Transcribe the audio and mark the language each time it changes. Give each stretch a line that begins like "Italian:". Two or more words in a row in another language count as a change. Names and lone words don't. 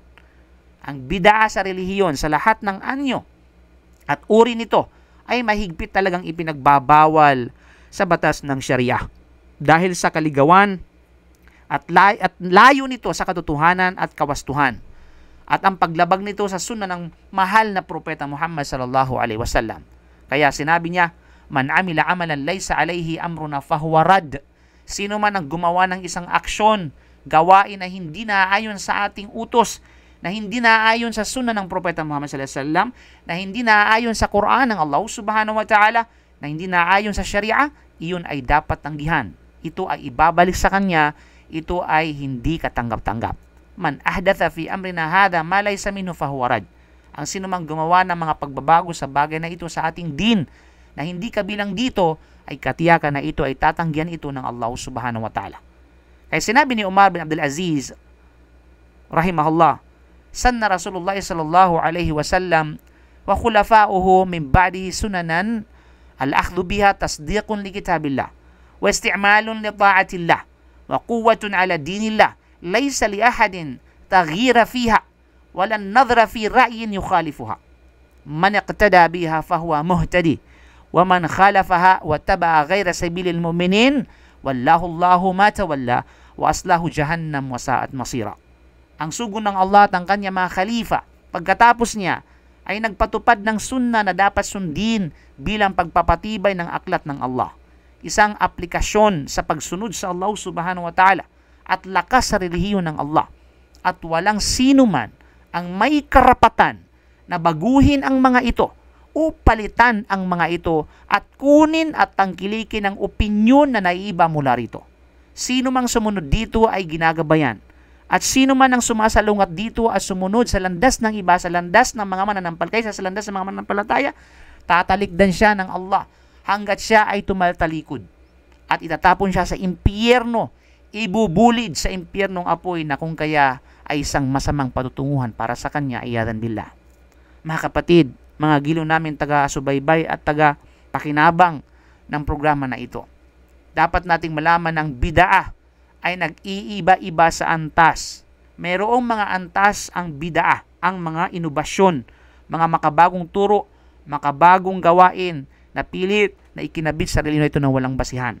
Filipino: Ang bid'ah sa relihiyon sa lahat ng anyo at uri nito ay mahigpit talagang ipinagbabawal sa batas ng Sharia dahil sa kaligawan at layo nito sa katotohanan at kawastuhan at ang paglabag nito sa sunna ng mahal na propeta Muhammad
Arabic: صلى الله عليه وسلم.
Filipino: Kaya sinabi niya,
Arabic: من عمل عملا ليس عليه أمرنا فهو رد.
Filipino: Sino man ang gumawa ng isang aksyon, gawain na hindi naayon sa ating utos, na hindi naayon sa sunna ng propeta Muhammad
Arabic: صلى الله عليه وسلم,
Filipino: na hindi naayon sa Quran ng Allah
Arabic: سبحانه وتعالى,
Filipino: na hindi naayon sa Sharia, iyon ay dapat tanggihan. Ito ay ibabalik sa kanya, ito ay hindi katanggap-tanggap.
Arabic: من أحدث في أمرنا هذا ما ليس منه فهو رد.
Filipino: Ang sinumang gumawa ng mga pagbabago sa bagay na ito sa ating din na hindi kabilang dito, ay katiyakan na ito ay tatanggihan ito ng Allah
Arabic: سبحانه وتعالى.
Filipino: Kaya sinabi ni
Arabic: Umar bin Abdul Aziz رحمه الله، سن رسول الله صلى الله عليه وسلم وخلفاؤه من بعده سننا الأخذ بها تصديق لكتاب الله واستعمال لطاعة الله وقوة على دين الله ليس لأحد تغيير فيها ولا نظر في رأي يخالفها من اقتدى بها فهو مهتد ومن خالفها واتبع غير سبيل المؤمنين ولاه الله ما تولى وأصلاه جهنم وساءت مصيرا.
Filipino: Ang sugo ng Allah at ang kanya mga khalifa pagkatapos niya ay nagpatupad ng sunna na dapat sundin bilang pagpapatibay ng aklat ng Allah. Isang aplikasyon sa pagsunod sa Allah
Arabic: سبحانه وتعالى
Filipino: at lakas sa relihiyon ng Allah. At walang sino man ang may karapatan na baguhin ang mga ito o palitan ang mga ito at kunin at tangkilikin ang opinyon na naiiba mula rito. Sino mang sumunod dito ay ginagabayan. At sino man ang sumasalungat dito at sumunod sa landas ng iba, sa landas ng mga mananampalataya, sa landas ng mga mananampalataya, tatalikdan siya ng Allah hanggat siya ay tumaltalikod. At itatapon siya sa impyerno, ibubulid sa impyernong apoy na kung kaya ay isang masamang patutunguhan para sa kanya,
Arabic: عياذا بالله.
Filipino: Mga kapatid, mga gilo namin taga-subaybay at taga-pakinabang ng programa na ito, dapat nating malaman ng bid'ah ay nag-iiba-iba sa antas. Mayroong mga antas ang bid'ah, ang mga inobasyon, mga makabagong turo, makabagong gawain na pilit na ikinabit sa relihiyon ito na walang basihan.